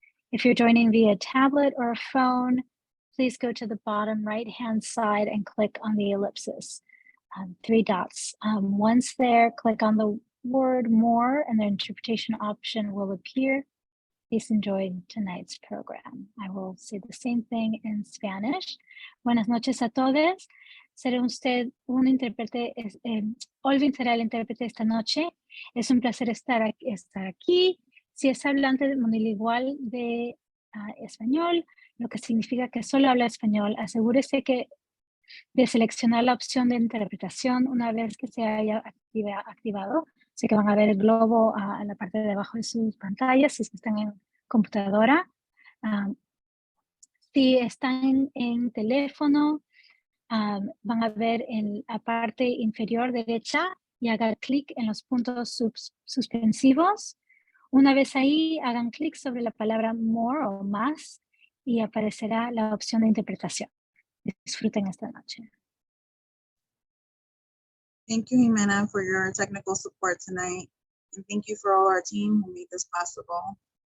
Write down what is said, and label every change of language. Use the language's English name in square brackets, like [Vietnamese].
[English] If you're joining via tablet or a phone, please go to the bottom right-hand side and click on the ellipsis, 3 dots. Once there, click on the word more and the interpretation option will appear. Please enjoy tonight's program. I will say the same thing in Spanish. [Spanish] Buenas noches a todos. Será usted un intérprete, Olvin será el intérprete esta noche. Es un placer estar aquí. Si es hablante monolingual de español, lo que significa que solo habla español, asegúrese de seleccionar la opción de interpretación una vez que se haya activado. Sé que van a ver el globo en la parte de abajo de sus pantallas si están en computadora. Si están en teléfono, van a ver en la parte inferior derecha y hagan clic en los puntos suspensivos. Una vez ahí, hagan clic sobre la palabra more o más y aparecerá la opción de interpretación. Disfruten esta noche. [English] Thank you, Jimena, for your technical support tonight. And thank you for all our team who made this possible.